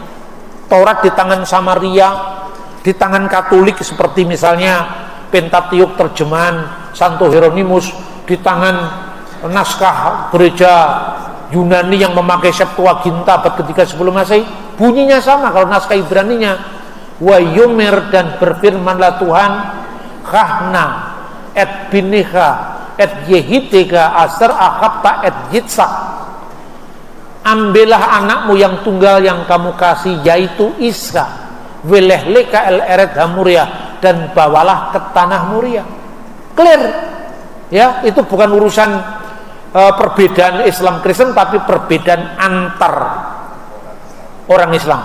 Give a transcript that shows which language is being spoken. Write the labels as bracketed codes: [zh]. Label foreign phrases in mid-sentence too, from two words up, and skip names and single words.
[id] Taurat di tangan Samaria, di tangan Katolik seperti misalnya Pentateuch terjemahan Santo Hieronymus, di tangan naskah gereja Yunani yang memakai Septuaginta abad ketiga sebelum Masehi, bunyinya sama. Kalau naskah Ibraninya, [he] ויאמר, [id] dan berfirmanlah Tuhan, [he] קח נא את בנך את יחידך אשר אהבת את יצחק, [id] ambillah anakmu yang tunggal yang kamu kasih, yaitu Ishak, [he] ולך לך אל ארץ המריה, [id] dan bawalah ke tanah Muria. Clear ya, itu bukan urusan perbedaan Islam Kristen, tapi perbedaan antar orang Islam.